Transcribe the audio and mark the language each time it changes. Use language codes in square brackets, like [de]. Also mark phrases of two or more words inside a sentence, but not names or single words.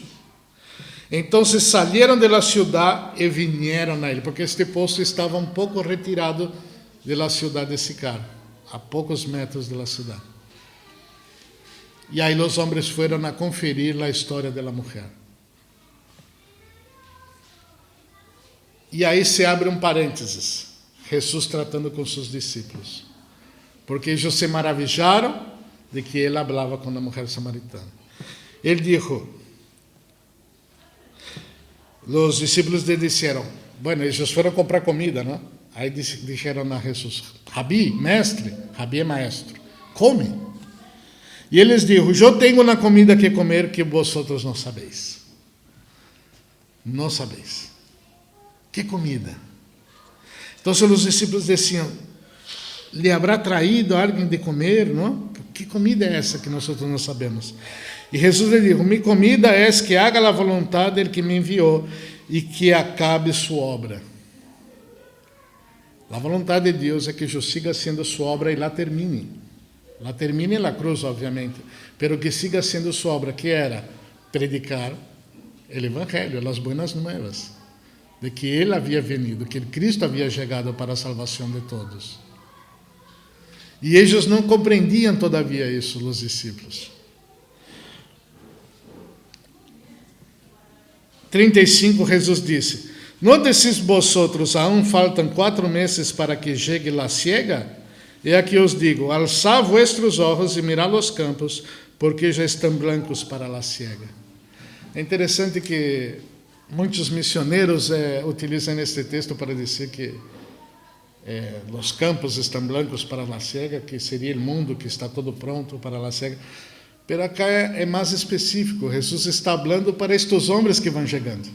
[es] Entonces salieron de la ciudad y vinieron a él, porque este posto estaba un poco retirado de la ciudad de Sicar, a pocos metros de la ciudad. Y ahí los hombres fueron a conferir la historia de la mujer. [pt] E aí se abre um parênteses, Jesus tratando com seus discípulos, porque eles se maravilharam de que ele falava com a mulher samaritana. Ele disse, os discípulos lhe disseram, bueno, eles foram comprar comida, não? Aí disseram a Jesus, Rabi, mestre, Rabi é maestro, come. E ele lhes disse, eu tenho uma comida que comer que vosotros não sabeis. Não sabeis. [es] ¿Qué comida? Entonces los discípulos decían, ¿le habrá traído a alguien de comer? ¿No? ¿Qué comida es esa que nosotros no sabemos? Y Jesús le dijo, mi comida es que haga la voluntad del que me envió y que acabe su obra. La voluntad de Dios es que yo siga haciendo su obra y la termine. La termine en la cruz, obviamente, pero que siga haciendo su obra, que era predicar el Evangelio, las buenas nuevas. [pt] De que ele havia venido, que Cristo havia chegado para a salvação de todos. E eles não compreendiam todavia isso, os discípulos. 35, Jesus disse, [es] ¿no decís vosotros, aún faltan 4 meses para que llegue la siega? [pt] E aqui [es] os digo, alzad vuestros ojos e mirad los campos, porque [pt] já estão [es] blancos para la siega. [pt] É interessante que muitos missionários utilizam este texto para dizer que os campos estão blancos para a cega, que seria o mundo que está todo pronto para a cega. Mas acá é mais específico. Jesus está falando para estes homens que vão chegando.